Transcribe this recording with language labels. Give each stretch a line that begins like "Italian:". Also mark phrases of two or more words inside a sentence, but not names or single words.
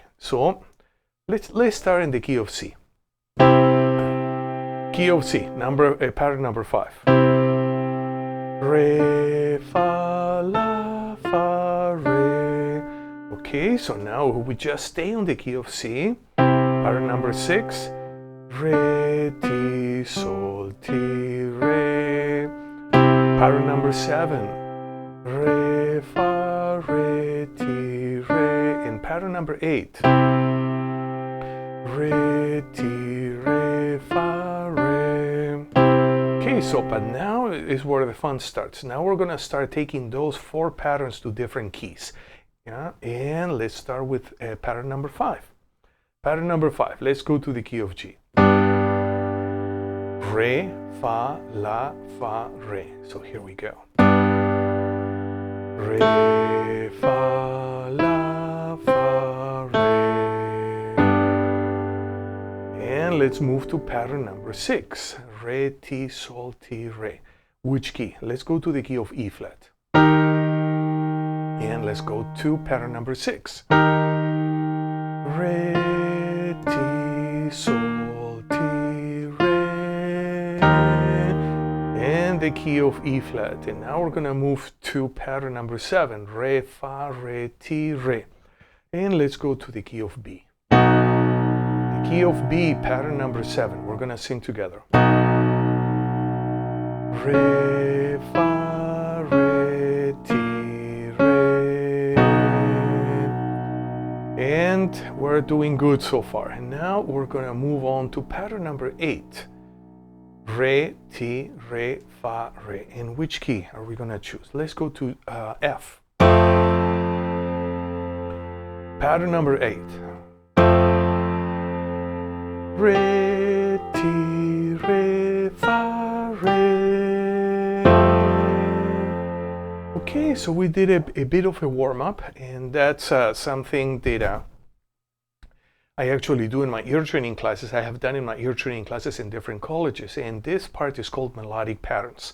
English: So let's start in the key of C. Key of C, pattern number 5. Re, Fa, La, Fa, Re, Okay, so now we just stay on the key of C. Pattern number 6. Re, ti, sol, ti, re. Pattern number 7. Re, fa, re, ti, re. And pattern number 8. Re, ti, re, fa, re. Okay, so but now is where the fun starts. Now we're gonna start taking those 4 patterns to different keys. Yeah, and let's start with pattern number 5. Pattern number 5, let's go to the key of G. Re, fa, la, fa, re. So here we go. Re, fa, la, fa, re. And let's move to pattern number 6. Re, ti, sol, ti, re. Which key? Let's go to the key of E flat. And let's go to pattern number 6. Re, ti, sol, ti, re. And the key of E flat. And now we're gonna move to pattern number 7. Re, fa, re, ti, re. And let's go to the key of B. The key of B, pattern number 7. We're gonna sing together. Re, fa, re, ti, re. And we're doing good so far. And now we're gonna move on to pattern number 8. Re, ti, re, fa, re. And which key are we gonna choose? Let's go to F. Pattern number 8. Re, ti, re, fa, re. Okay, so we did a bit of a warm-up, and that's something that I actually do in my ear training classes. I have done in my ear training classes in different colleges, and this part is called melodic patterns.